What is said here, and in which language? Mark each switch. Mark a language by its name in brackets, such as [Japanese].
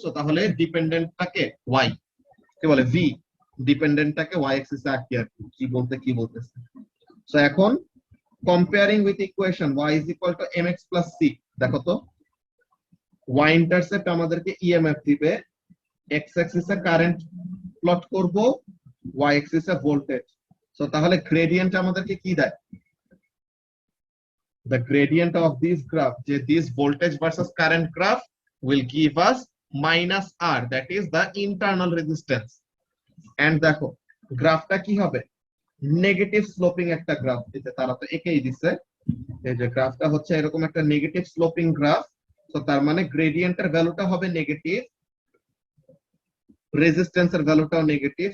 [Bangla] So তাহলে ডিপেন্ডেন্টটাকে Y কি বলে ভি, ডিপেন্ডেন্টটাকে ওয়াই অ্যাক্সিসে আঁকি আর কি বলতেছে। সো এখন comparing with equation [English] y is equal to mx plus c, [Bangla] দেখো তো y ইন্টারসেপ্ট আমাদেরকে ইএমএফ দিবে, x অ্যাক্সিস এ কারেন্ট প্লট করব, y অ্যাক্সিস এ ভোল্টেজ। সো তাহলে গ্রেডিয়েন্ট আমাদেরকে কি দেয়, [English] the gradient of this graph, যে this voltage versus current graph will give us minus r, that is the internal resistance. [Bangla] and দেখো গ্রাফটা কি হবে, নেগেটিভ স্লোপিং একটা গ্রাফ দিতে, তারা তো একেই দিছে, এই যে গ্রাফটা হচ্ছে এরকম একটা নেগেটিভ স্লোপিং গ্রাফ। তো তার মানে গ্রেডিয়েন্টের ভ্যালুটা হবে নেগেটিভ, রেজিস্ট্যান্সের ভ্যালুটাও নেগেটিভ।